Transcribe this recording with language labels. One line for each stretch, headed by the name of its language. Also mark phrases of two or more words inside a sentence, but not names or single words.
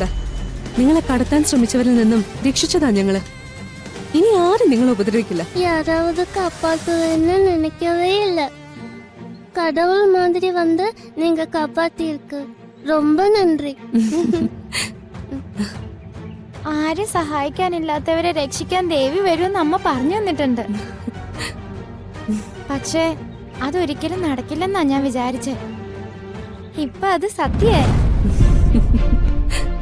Malayalam: നിങ്ങളെ കടത്താൻ ശ്രമിച്ചവരിൽ നിന്നും രക്ഷിച്ചതാ ഞങ്ങള്. ഇനി ആരും നിങ്ങളെ ഉപദ്രവിക്കില്ല.
Tamil: யாராவது காப்பாத்துவேன்னு நினைக்கவே இல்ல. கடவுள் மாதிரி வந்து நீங்க காப்பாத்திருக்கு. ரொம்ப நன்றி.
Malayalam: ആരും സഹായിക്കാനില്ലാത്തവരെ രക്ഷിക്കാൻ ദേവി വരുമെന്ന് അമ്മ പറഞ്ഞു തന്നിട്ടുണ്ട്. പക്ഷേ അതൊരിക്കലും നടക്കില്ലെന്നാ ഞാൻ വിചാരിച്ചേ. ഇപ്പൊ അത് സത്യേ.